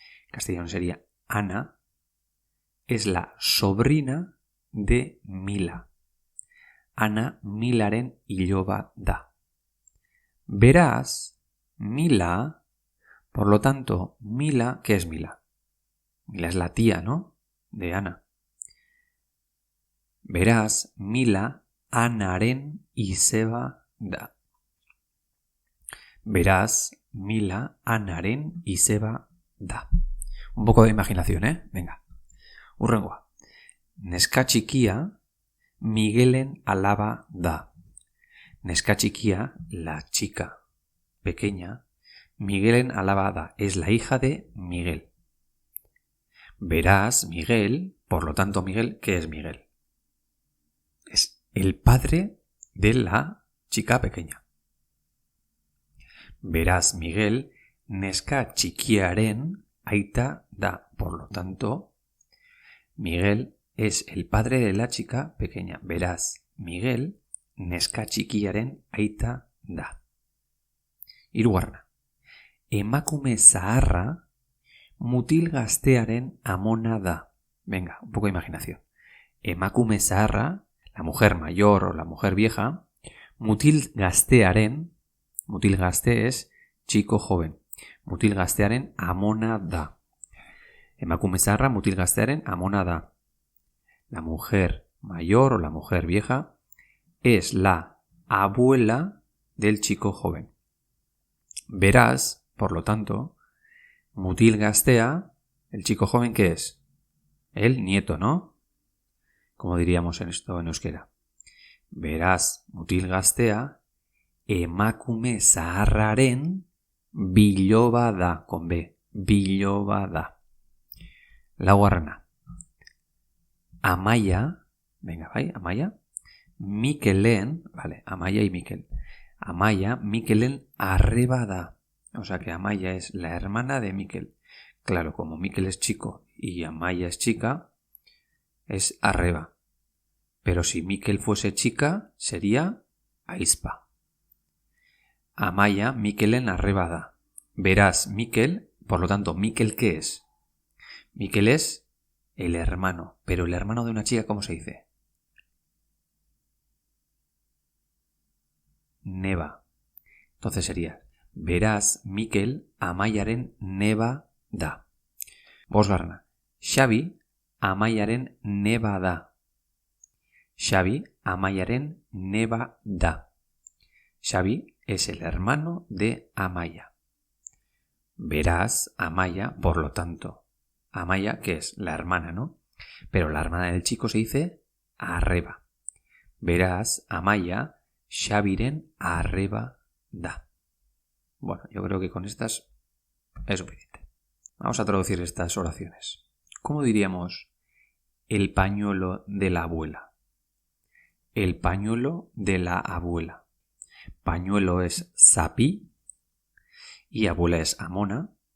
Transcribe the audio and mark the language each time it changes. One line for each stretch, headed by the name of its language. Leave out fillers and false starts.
Spanish: Castellano sería: Ana es la sobrina de Mila.
Basque: Ana milaren iloba da.
Spanish: Verás, Mila, por lo tanto, Mila, ¿qué es Mila? Mila es la tía, ¿no?, de Ana.
Basque: Verás, Mila anaren izeba da. Verás, Mila anaren izeba da.
Spanish: Un poco de imaginación, Venga.
Basque: Hurrengoa. Neska txikia Miguelen alaba da. Neska txikia,
Spanish: la chica pequeña,
Basque: Miguelen alaba da,
Spanish: es la hija de Miguel. Verás, Miguel, por lo tanto Miguel, ¿qué es Miguel? Es el padre de la chica pequeña.
Basque: Verás, Miguel, neska txikiaren aita da.
Spanish: Por lo tanto, Miguel es el padre de la chica pequeña.
Basque: Verás, Miguel, neska txikiaren aita da. Hirugarrena. Emakume zaharra mutil gaztearen amona da.
Spanish: Venga, un poco de imaginación.
Basque: Emakume zaharra,
Spanish: la mujer mayor o la mujer vieja,
Basque: mutil gaztearen, mutil gazte
Spanish: es chico joven,
Basque: mutil gaztearen amona da. Emakume zaharra mutil gaztearen amona da.
Spanish: La mujer mayor o la mujer vieja es la abuela del chico joven. Verás, por lo tanto, mutil gaztea, el chico joven, ¿qué es? El nieto, ¿no? Como diríamos en esto en euskera.
Basque: Verás, mutil gaztea, emakume zaharraren biloba da,
Spanish: con B,
Basque: biloba da. Laugarrena.
Spanish: Amaia, venga, bai, Amaia, Mikelen, vale, Amaia y Mikel.
Basque: Amaia, Mikelen arreba da.
Spanish: O sea que Amaia es la hermana de Mikel. Claro, como Mikel es chico y Amaia es chica, es arreba. Pero si Mikel fuese chica, sería aizpa.
Basque: Amaia, Mikelen arreba da.
Spanish: Verás, Mikel, por lo tanto, ¿Mikel qué es? Mikel es el hermano. Pero el hermano de una chica, ¿cómo se dice?
Basque: Neba.
Spanish: Entonces sería: verás,
Basque: Mikel Amaiaren neba da. Bosgarrena. Xabi Amaiaren neba da. Xabi Amaiaren neba da.
Spanish: Xabi es el hermano de Amaia. Verás, Amaia, por lo tanto, Amaia, que es la hermana, ¿no? Pero la hermana del chico se dice arreba.
Basque: Verás, Amaia Xabiren arreba da.
Spanish: Bueno, yo creo que con estas es suficiente. Vamos a traducir estas oraciones. ¿Cómo diríamos el pañuelo de la abuela? El pañuelo de la abuela. Pañuelo es zapi y abuela es amona.